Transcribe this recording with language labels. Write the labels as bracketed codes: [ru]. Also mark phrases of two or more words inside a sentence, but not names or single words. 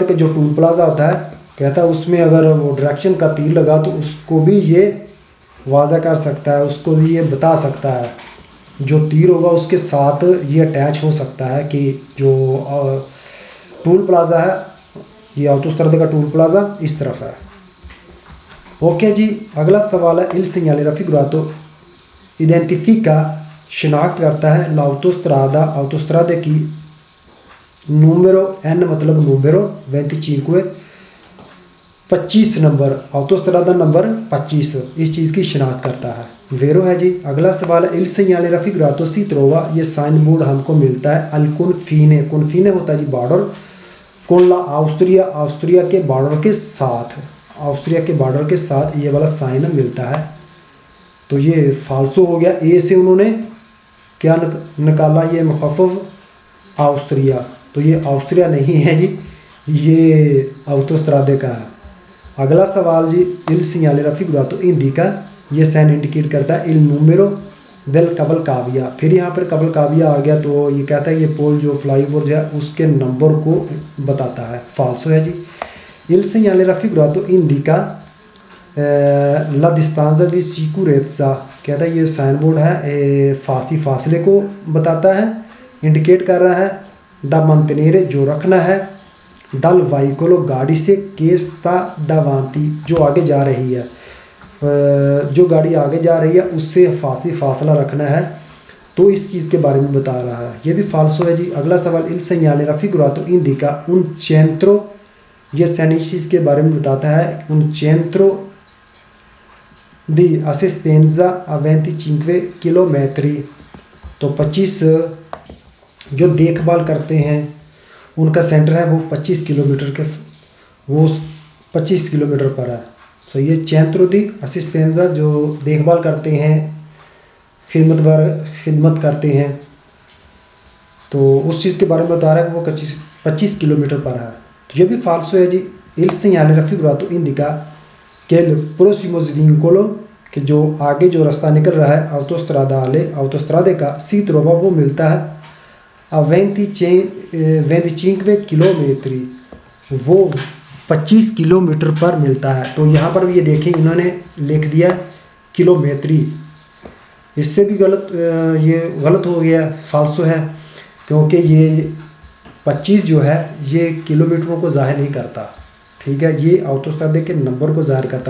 [hi] का जो टूल प्लाजा होता है, कहता है उसमें अगर वो डायरेक्शन का तीर लगा तो उसको भी ये वाज़ा कर सकता है, उसको भी ये बता सकता है, जो तीर होगा उसके साथ ये अटैच हो सकता है कि जो टूल प्लाजा है, ये ऑटोस्ट्रादा का टूल प्लाजा इस तरफ है। ओके जी, अगला सवाल है, इल [it] segnale raffigurato identifica [hi] शिनाख्त करता है l'autostrada, ऑटोस्ट्रादे की, नूमेरो एन मतलब नूमेरो 25 25 नंबर, ऑटोस्ट्रादा नंबर 25 इस चीज़ की शिनाख्त करता है, वेरो है जी। अगला सवाल है, [it] इल segnale raffigurato si trova, [hi] ये साइन बोर्ड हमको मिलता है [it] al confine, [hi] कॉन्फिने होता है जी बॉर्डर, [it] con l'Austria, [hi] ऑस्ट्रिया के बॉर्डर के साथ, ऑस्ट्रिया के बॉर्डर के साथ ये वाला साइन मिलता है। तो ये फाल्सो हो गया, ए से उन्होंने क्या निकाला, ये मुखफ़फ़ ऑस्ट्रिया, तो ये ऑस्ट्रिया नहीं है जी, ये ऑटोस्ट्रादे का है। अगला सवाल जी, [it] इल segnale raffigurato indica, [hi] ये साइन इंडिकेट करता है [it] il numero del cavalcavia, [hi] फिर यहाँ पर कवलकाविया आ गया, तो ये कहता है ये पोल जो फ्लाईओवर जो है उसके नंबर को बताता है, फाल्सो है जी। [it] इल segnale raffigurato indica la distanza di sicurezza, [hi] कहता है ये साइन बोर्ड है फासले को बताता है, इंडिकेट कर रहा है, दा mantenere जो रखना है, [it] dal veicolo [hi] गाड़ी से, [it] che sta davanti [hi] जो आगे जा रही है, जो गाड़ी आगे जा रही है उससे फासला रखना है, तो इस चीज़ के बारे में बता रहा है, ये भी फाल्सो है जी। अगला सवाल, [it] इल segnale raffigurato indica un centro, [hi] ये सैन इस चीज़ के बारे में बताता है, [it] un centro di assistenza a 25 [hi] किलोमीटर, तो 25 जो देखभाल करते हैं उनका सेंटर है वो 25 किलोमीटर के, वो 25 किलोमीटर पर है। तो ये [it] centro di assistenza [hi] जो देखभाल करते हैं, खिदमत करते हैं, तो उस चीज़ के बारे में बता रहा है कि वो 25 किलोमीटर पर है, तो ये भी फाल्सो है जी। [it] इल segnale raffigurato indica che il prossimo svincolo, [hi] कि जो आगे जो रास्ता निकल रहा है ऑटोस्ट्रादे का, [it] si trova [hi] वो मिलता है a 25 किलोमीटर, वो 25 किलोमीटर पर मिलता है। तो यहाँ पर भी ये देखें इन्होंने लिख दिया किलोमीटरी, इससे भी ये गलत हो गया, फाल्सो है, क्योंकि ये 25 जो है ये किलोमीटरों को ज़ाहिर नहीं करता, ठीक है, ये ऑटोस्ट्रादे के नंबर को ज़ाहिर करता है।